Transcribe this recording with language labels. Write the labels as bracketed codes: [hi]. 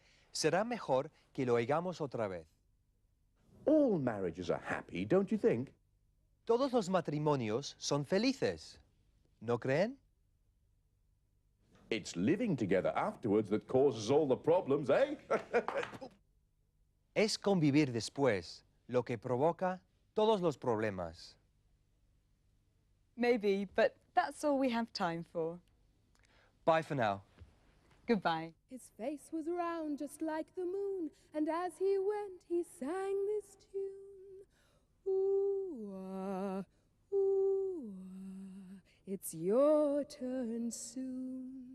[es] Será mejor que lo oigamos otra vez. [en] All marriages are happy, don't you think? [es] Todos los matrimonios son felices, ¿no creen? [en] It's living together afterwards that causes all the problems, eh? [es] Es convivir después lo que provoca todos los problemas. [en] Maybe, but that's all we have time for. Bye for now. Goodbye. His face was round just like the moon, and as he went, he sang this tune. Ooh, ah, it's your turn soon.